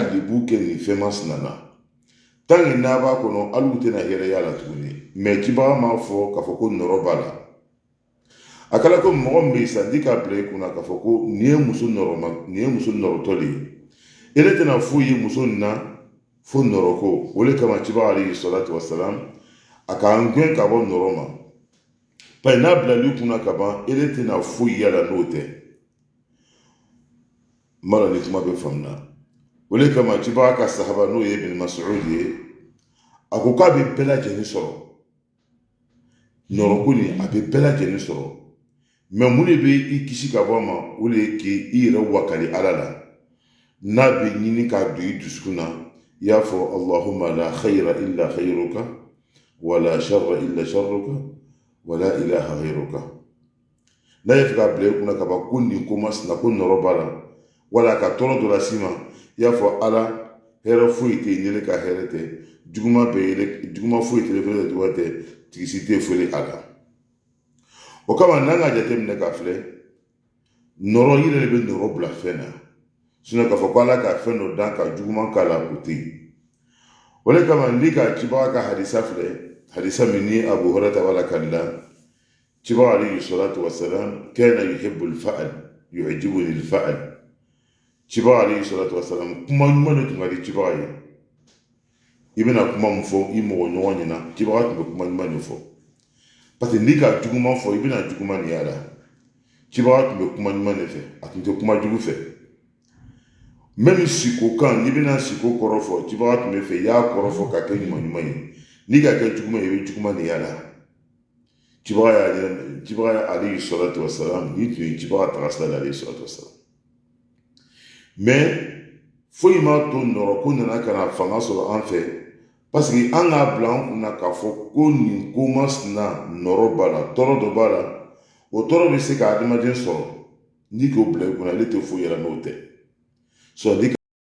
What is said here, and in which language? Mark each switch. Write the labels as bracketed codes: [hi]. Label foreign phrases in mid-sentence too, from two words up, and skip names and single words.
[bm] lebu kɛ nin fɛn masina na [fr] tant que [bm] n'a b'a kɔnɔ hali u tɛna hɛrɛ y'a la tuguni mais cibaga m'a fɔ k'a fɔ ko nɔrɔ b'a la a kɛra ko mɔgɔ min bɛ yen sisan n'i k'a bila i kunna k'a fɔ ko nin ye muso nɔrɔtɔ de ye ele tɛna foyi ye muso nin na fo nɔrɔ ko o de kama cibaga [ar] عليه الصلاة والسلام [bm] a k'an gɛn ka bɔ nɔrɔ ma parce que n'a bilali kunna ka ban ele tɛna foyi y'a la n'o tɛ n b'a dɔn ni kuma bɛ faamuna o de kama cibaga ka sahaba n'o ye ibn Mas'ud ye a ko k'a bɛ bɛɛ lajɛlen sɔrɔ nɔrɔko nin a bɛ bɛɛ lajɛlen sɔrɔ mais mun de bɛ i kisi ka bɔ a ma o de ye k'i yɛrɛ wakali ala la n'a bɛ ɲini k'a don i dusukun na i y'a fɔ [ar] اللهم لا خير إلا خيرك ولا شر إلا شرك ولا إله غيرك [bm] n'a ye fɛ k'a bila i kunna ka ban ko nin ko masina ko nɔrɔ b'a la wala ka tɔɔrɔ dɔ las'i ma i y'a fɔ ala hɛrɛ foyi tɛ yen ne ka hɛrɛ tɛ juguman foyi tɛ ne juguman tɛ tigisi tɛ foli a la o kama n'an ka jateminɛ k'a filɛ nɔrɔ i yɛrɛ de bɛ nɔrɔ bila fɛn na sinon k'a fɔ ko ala ka fɛn dɔ dan ka juguman k'a la o tɛ yen o de kama n'i ka cibaga ka hadisa filɛ hadisa min ni abu hurairata b'a la kalila cibaga [ar] عليه الصلاة والسلام كان يحب الفأل يعجبني الفأل [bm] cibaga [ar] عليه الصلاة والسلام [bm] kuma ɲuman de tun ka di cibaga ye i bɛna kuma min fɔ i mɔgɔ ɲɔgɔn ɲɛna cibaga tun bɛ kuma ɲuman de fɔ parce que n'i ka juguman fɔ i bɛna juguman de y'a la cibaga tun bɛ kuma ɲuman de fɛ a tun tɛ kuma jugu fɛ même siko kan n'i bɛna siko kɔrɔ fɔ cibaga tun bɛ fɛ i y'a kɔrɔ fɔ ka kɛ ɲuman ɲuman ye n'i ka kɛ juguman ye i bɛ juguman de y'a la cibaga [ar] عليه الصلاة والسلام [bm] ni tun ye cibaga taga sira la [ar] عليه الصلاة والسلام [bm] mais foyi m'a to nɔrɔ ko nana ka na fanga sɔrɔ an fɛ parce que an k'a bila an kunna k'a fɔ ko nin ko masina nɔrɔ b'a la tɔɔrɔ dɔ b'a la o tɔɔrɔ bɛ se ka adamaden sɔrɔ n'i k'o bila i kunna ale tɛ foyi yɛrɛ n'o tɛ sɔrɔ n'i